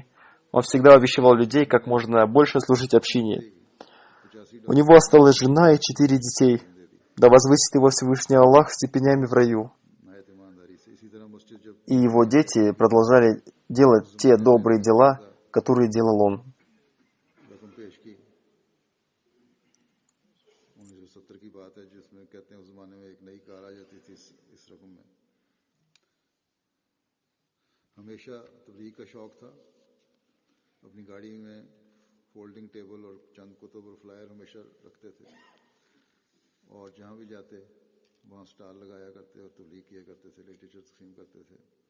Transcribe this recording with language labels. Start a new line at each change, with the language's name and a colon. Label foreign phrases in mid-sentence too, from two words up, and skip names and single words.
Russian: Он всегда увещевал людей, как можно больше служить общине. У него осталась жена и 4 детей. Да возвысит его Всевышний Аллах степенями в раю. И его дети продолжали делать те добрые дела, которые делал он.
Urdu: ہمیشہ تبلیغ کا شوق تھا. اپنی گاڑی میں
English: folding table
Urdu: اور چند کتب اور فلائر ہمیشہ رکھتے تھے اور جہاں بھی جاتے وہاں سٹال لگایا کرتے اور تبلیغ کیا کرتے تھے، لٹریچر تقسیم کرتے تھے.